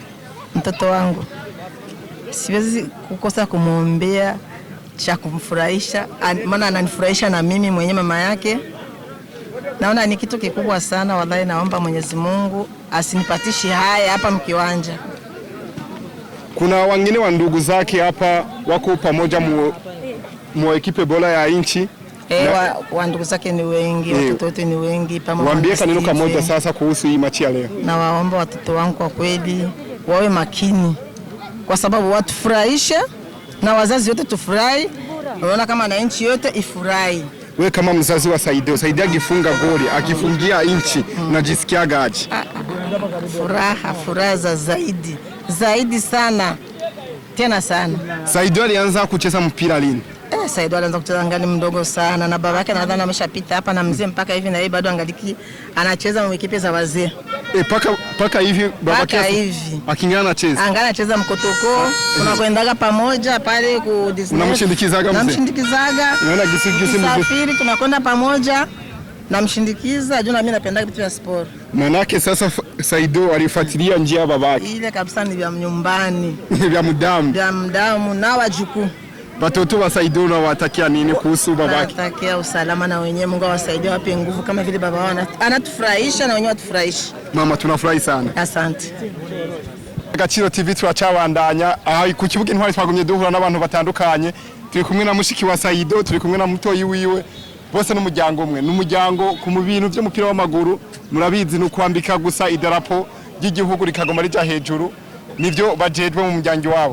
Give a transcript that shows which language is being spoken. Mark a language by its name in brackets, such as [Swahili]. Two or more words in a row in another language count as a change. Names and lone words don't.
[Swahili] Mtoto wangu siwezi kukosa kumwombea cha kumfurahisha, maana ananifurahisha na mimi mwenye mama yake. Naona ni kitu kikubwa sana wallahi. Naomba Mwenyezi Mungu asinipatishi haya hapa mkiwanja. Kuna wengine wa ndugu zake hapa wako pamoja mu ekipe bora ya nchi. Wa ndugu zake ni wengi, watoto wote ni wengi pamoja. Waambie kaneno kamoja sasa kuhusu hii machi ya leo. Na waomba watoto wangu kwa kweli wawe makini, kwa sababu watufurahishe na wazazi wote tufurahi. Unaona kama na nchi yote ifurahi. Wewe kama mzazi wa Saido, Saido akifunga goli, akifungia nchi, unajisikiaga aje? Furaha za zaidi sana. Tena sana. Saido alianza kucheza mpira lini? Saido alianza kucheza ngani mdogo sana, na babake nadhani ameshapita hapa na mzee mpaka hivi, na yeye bado angaliki anacheza mu ekipe za wazee. Paka hivi babake hivi akingana anacheza. Anacheza mkotoko, tunakwendaga pamoja pale ku Disney. Unamshindikizaga mzee? Namshindikizaga. Unaona gisi msafiri tunakwenda pamoja. Namshindikiza, juu na mimi napenda vitu vya sport. Manake sasa Saido alifuatilia njia ya babake. Ile kabisa ni vya nyumbani. Vya mdamu na wajukuu. Watoto wa Saido na watakia nini kuhusu babake? Watakia usalama na wenyewe, Mungu awasaidie, wape nguvu kama vile baba wao anatufurahisha na wenyewe watufurahisha. Mama tunafurahi sana. Asante. [Rundi] Agaciro TV turacabandanya ku kibuga Intwari, twagumye duhura n'abantu batandukanye. Turi kumwe na mushiki wa Saido, turi kumwe na mutoyi wiwe, bose n'umuryango umwe. N'umuryango ku bintu by'umupira w'amaguru murabizi no kwambika gusa idarapo ry'igihugu rikagoma rija hejuru, nivyo bajejwe mu muryango wabo.